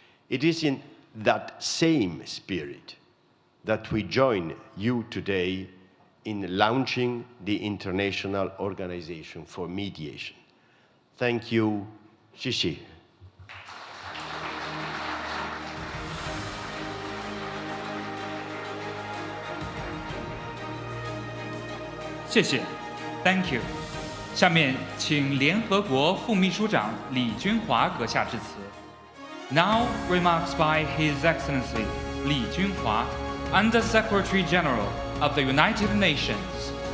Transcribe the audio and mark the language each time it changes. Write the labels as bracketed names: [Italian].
[English] It is in that same spirit that we join you today in launching the International Organization for Mediation. Thank you, Xi. [Chinese] 谢谢 ， [English] Thank you。 [Chinese] 下面请联合国副秘书长李军华阁下致辞。 [English] Now remarks by His Excellency 李军华 Under Secretary General of the United Nations.